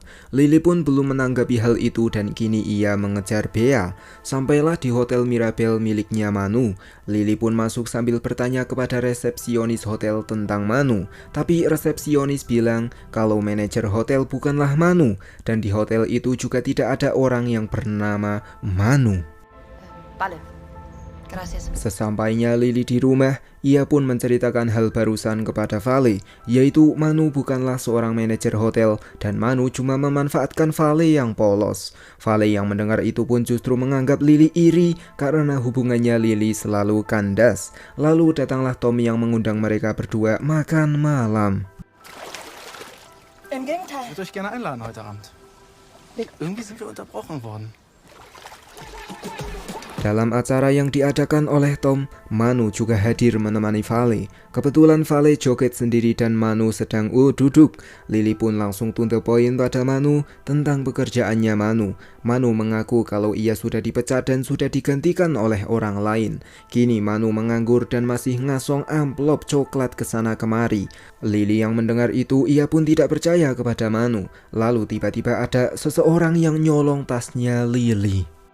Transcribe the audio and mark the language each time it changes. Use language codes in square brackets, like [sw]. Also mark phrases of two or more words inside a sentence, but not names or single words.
[id] Lily pun belum menanggapi hal itu dan kini ia mengejar Bea. Sampailah di Hotel Mirabelle miliknya Manu. Lily pun masuk sambil bertanya kepada resepsionis hotel tentang Manu, tapi resepsionis bilang kalau manajer hotel bukanlah Manu dan di hotel itu juga tidak ada orang yang bernama Manu. [es] Vale. Gracias. [id] Sesampainya Lily di rumah, ia pun menceritakan hal barusan kepada Vale, yaitu Manu bukanlah seorang manajer hotel dan Manu cuma memanfaatkan Vale yang polos. Vale yang mendengar itu pun justru menganggap Lily iri karena hubungannya Lily selalu kandas. Lalu datanglah Tom yang mengundang mereka berdua makan malam. [de] Im Gegenteil. Ich würde euch gerne einladen heute Abend. Irgendwie sind wir unterbrochen worden. [id] Dalam acara yang diadakan oleh Tom, Manu juga hadir menemani Vale. Kebetulan Vale joget sendiri dan Manu sedang duduk. Lily pun langsung [en] to the point [id] pada Manu tentang pekerjaannya Manu. Manu mengaku kalau ia sudah dipecat dan sudah digantikan oleh orang lain. Kini Manu menganggur dan masih ngasong amplop coklat ke sana kemari. Lily yang mendengar itu, ia pun tidak percaya kepada Manu. Lalu tiba-tiba ada seseorang yang nyolong tasnya Lily.